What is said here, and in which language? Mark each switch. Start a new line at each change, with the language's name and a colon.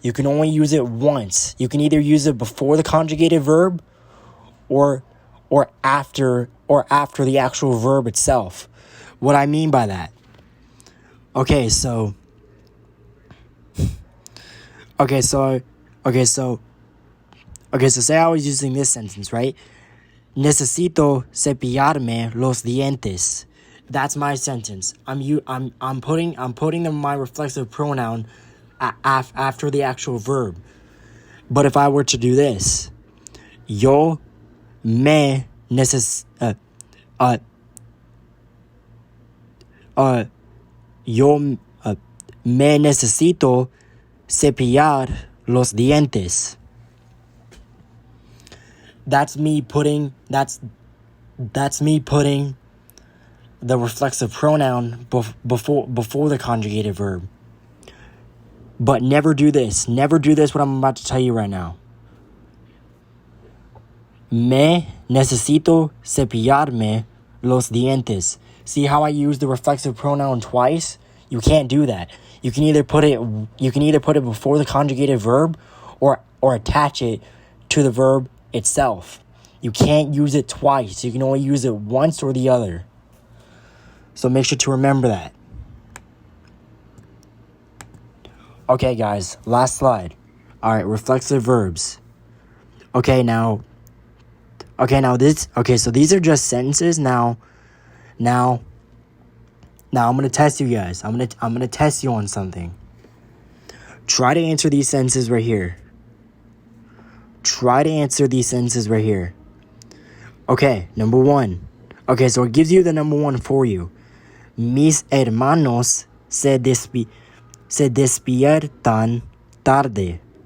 English: You can only use it once. You can either use it before the conjugated verb or after the actual verb itself. What I mean by that, Okay, so okay, so okay, so okay, so say I was using this sentence, right?
Spanish: Necesito cepillarme los dientes.
English: That's my sentence. I'm putting my reflexive pronoun after the actual verb. But if I were to do this,
Spanish: yo me neces yo me necesito cepillar los dientes.
English: That's me putting the reflexive pronoun before the conjugated verb. But never do this. Never do this what I'm about to tell you right now.
Spanish: Me necesito cepillarme los dientes.
English: See how I use the reflexive pronoun twice? You can't do that. You can either put it before the conjugated verb or attach it to the verb itself. You can't use it twice. You can only use it once or the other. So make sure to remember that. Okay, guys, last slide. All right, reflexive verbs. So these are just sentences. Now I'm going to test you guys. I'm going to test you on something. Try to answer these sentences right here. Okay, number 1. Okay, so it gives you the number 1 for you.
Spanish: Mis hermanos se despiertan tarde.